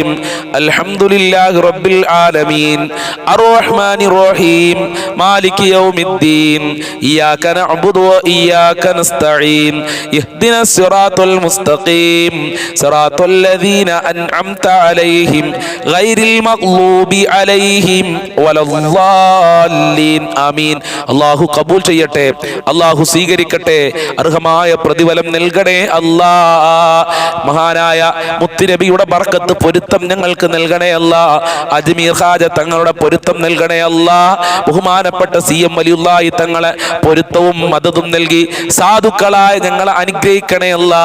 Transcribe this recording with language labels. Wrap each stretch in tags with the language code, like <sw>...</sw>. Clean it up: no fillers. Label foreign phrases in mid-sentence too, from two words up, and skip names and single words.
<ar>الحمد لله رب العالمين الرحمن الرحيم مالك يوم الدين إياك نعبد وإياك نستعين اهدنا الصراط المستقيم صراط الذين أنعمت عليهم غير المغلوب عليهم ولا الضالين آمين.</ar> <ml>അള്ളാഹു കബൂൽ ചെയ്യട്ടെ, അള്ളാഹു സ്വീകരിക്കട്ടെ, അർഹമായ പ്രതിഫലം നൽകണേ അല്ലാ. മഹാനായ മുത്തുനബിയുടെ ബർക്കത്ത് പൊരുത്തം ഞങ്ങൾക്ക് നൽകണേ അല്ലാ. അജ്മീർ ഖാജ തങ്ങളുടെ പൊരുത്തം നൽകണേ അല്ലാ. ബഹുമാനപ്പെട്ട CM വലിയുല്ലാഹി തങ്ങളെ പൊരുത്തവും മദതും നൽകി സാധുക്കളായ ഞങ്ങളെ അനുഗ്രഹിക്കണേ അല്ലാ.</ml>